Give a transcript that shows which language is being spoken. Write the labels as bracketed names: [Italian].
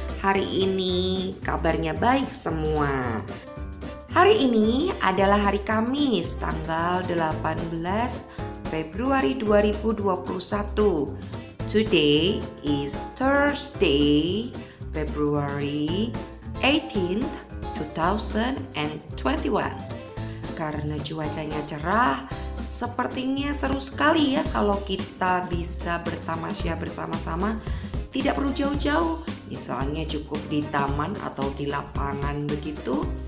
[Indonesian] Hari ini kabarnya baik semua. Hari ini adalah hari Kamis, tanggal 18 Februari 2021. [English] Today is Thursday, February 18th, 2021. [Indonesian] Karena cuacanya cerah, sepertinya seru sekali ya kalau kita bisa bertamasya bersama-sama. Tidak perlu jauh-jauh, misalnya cukup di taman atau di lapangan begitu.